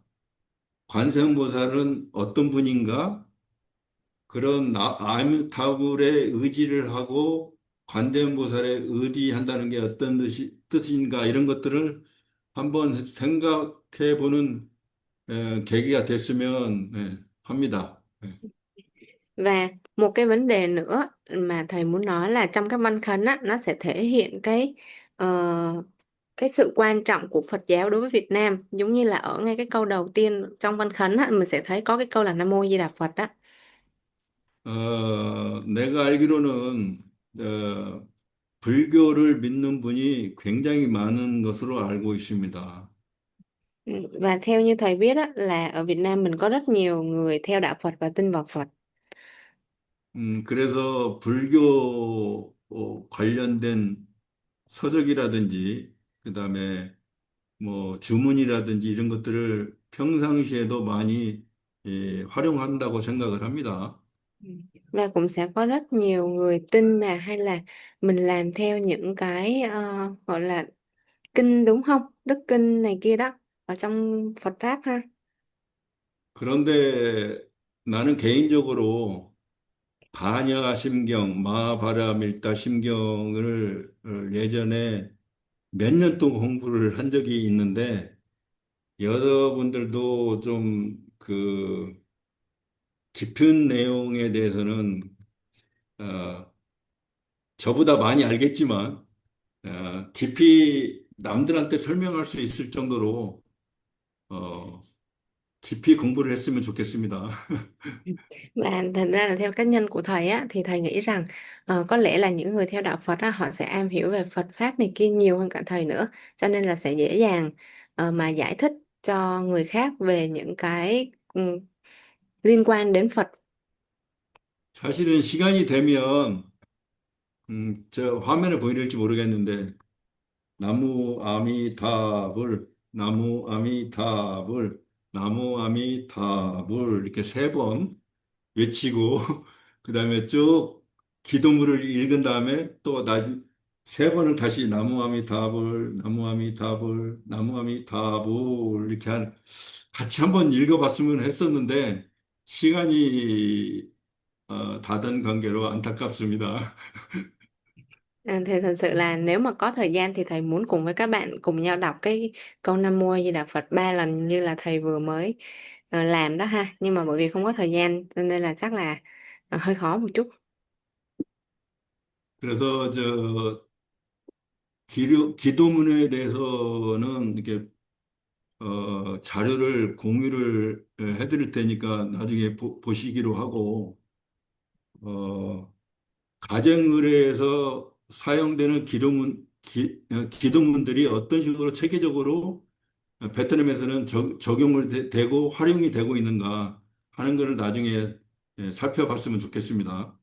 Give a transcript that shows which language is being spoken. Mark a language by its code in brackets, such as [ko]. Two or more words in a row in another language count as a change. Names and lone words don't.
[ko] 관세음보살은 어떤 분인가? 그런 아미타불에 의지를 하고 관세음보살에 의지한다는 게 어떤 뜻인가? 이런 것들을 한번 생각해 보는 계기가 됐으면 합니다. [vi] Và một cái vấn đề nữa mà thầy muốn nói là trong các văn khấn á, nó sẽ thể hiện cái sự quan trọng của Phật giáo đối với Việt Nam, giống như là ở ngay cái câu đầu tiên trong văn khấn á, mình sẽ thấy có cái câu là Nam Mô Di Đà Phật đó. [ko] 내가 알기로는 불교를 믿는 분이 굉장히 많은 것으로 알고 있습니다. [vi] Ừ, và theo như thầy biết á, là ở Việt Nam mình có rất nhiều người theo đạo Phật và tin vào Phật. [ko] 그래서 불교 관련된 서적이라든지, 그다음에 뭐 주문이라든지 이런 것들을 평상시에도 많이 활용한다고 생각을 합니다. [vi] Ừ. Và cũng sẽ có rất nhiều người tin là, hay là mình làm theo những cái gọi là kinh, đúng không? Đức kinh này kia đó ở trong Phật pháp ha. [ko] 그런데 나는 개인적으로 반야심경, 마하바라밀다 심경을 예전에 몇 년 동안 공부를 한 적이 있는데 여러분들도 좀 그 깊은 내용에 대해서는 어, 저보다 많이 알겠지만 깊이 남들한테 설명할 수 있을 정도로 어, 깊이 공부를 했으면 좋겠습니다. [vi] Và thật ra là theo cá nhân của thầy á, thì thầy nghĩ rằng có lẽ là những người theo đạo Phật á, họ sẽ am hiểu về Phật pháp này kia nhiều hơn cả thầy nữa, cho nên là sẽ dễ dàng mà giải thích cho người khác về những cái liên quan đến Phật. [ko] 사실은 시간이 되면 저 화면을 보여드릴지 모르겠는데 나무 아미타불, 나무 아미타불, 나무 아미타불 이렇게 세 번 외치고 그다음에 쭉 기도문을 읽은 다음에 또 세 번을 다시 나무 아미타불, 나무 아미타불, 나무 아미타불 이렇게 같이 한번 읽어봤으면 했었는데 시간이 다 된 관계로 안타깝습니다. [vi] Thì thật sự là nếu mà có thời gian thì thầy muốn cùng với các bạn cùng nhau đọc cái câu Nam Mô Di Đà Phật 3 lần như là thầy vừa mới làm đó ha. Nhưng mà bởi vì không có thời gian cho nên là chắc là hơi khó một chút. [ko] 그래서 저 기도문에 대해서는 이렇게 자료를 공유를 해드릴 테니까 나중에 보시기로 하고 어, 가정의례에서 사용되는 기도문들이 어떤 식으로 체계적으로 베트남에서는 적용을 되고 활용이 되고 있는가 하는 것을 나중에 예, 살펴봤으면 좋겠습니다.